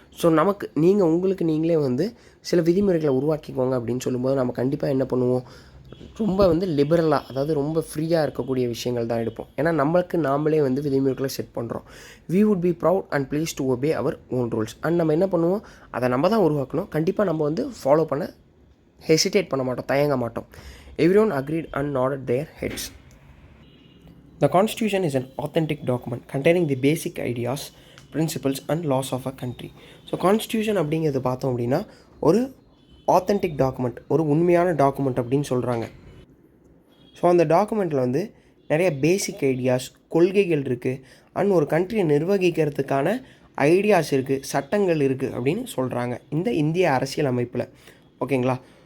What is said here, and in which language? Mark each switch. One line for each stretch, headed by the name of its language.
Tamil: So உங்களுக்கு நீங்களே வந்து சில விதிமுறைகளை உருவாக்கிக்கோங்க அப்படின்னு சொல்லும்போது நம்ம கண்டிப்பாக என்ன பண்ணுவோம், ரொம்ப வந்து லிபரலாக, அதாவது ரொம்ப ஃப்ரீயாக இருக்கக்கூடிய விஷயங்கள் தான் எடுப்போம். ஏன்னா நாமளே வந்து விதிமுறைகளை செட் பண்ணுறோம்.
English: We would be proud and pleased to obey our own rules.
Tamil: And நம்ம என்ன பண்ணுவோம், அதை நம்ம தான் உருவாக்கணும், கண்டிப்பாக நம்ம வந்து ஃபாலோ பண்ண ஹெசிடேட் பண்ண மாட்டோம், தயங்க மாட்டோம்.
English: Everyone agreed and nodded their heads. The Constitution is an authentic document containing the basic ideas, principles and laws of a country.
Tamil: So constitution அப்படிங்கிறது பார்த்தோம் அப்படின்னா ஒரு ஆத்தென்டிக் டாக்குமெண்ட், ஒரு உண்மையான டாக்குமெண்ட் அப்படின்னு சொல்கிறாங்க. ஸோ அந்த டாக்குமெண்ட்டில் வந்து நிறைய பேசிக் ஐடியாஸ், கொள்கைகள் இருக்குது, அண்ட் ஒரு கண்ட்ரியை நிர்வகிக்கிறதுக்கான ஐடியாஸ் இருக்குது, சட்டங்கள் இருக்குது அப்படின்னு சொல்கிறாங்க இந்த இந்திய அரசியல் அமைப்பில் ஓகேங்களா.